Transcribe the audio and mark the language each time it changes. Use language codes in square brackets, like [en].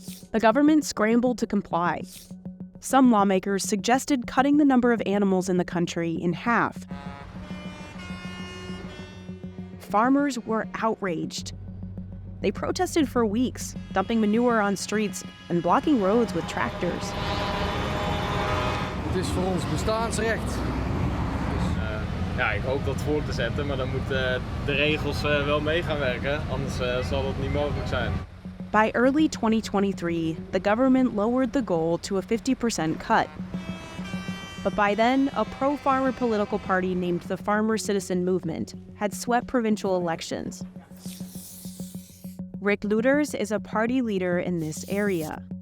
[en] The government scrambled to comply. Some lawmakers suggested cutting the number of animals in the country in half. Farmers were outraged. They protested for weeks, dumping manure on streets and blocking roads with tractors. [nl] Het is voor ons bestaansrecht. Ja, ik hoop dat voor te zetten, maar dan moeten de regels wel mee gaan werken, anders zal dat niet mogelijk zijn. [en] By early 2023, the government lowered the goal to a 50% cut. But by then, a pro-farmer political party named the Farmer Citizen Movement had swept provincial elections. Rick Lueders is a party leader in this area.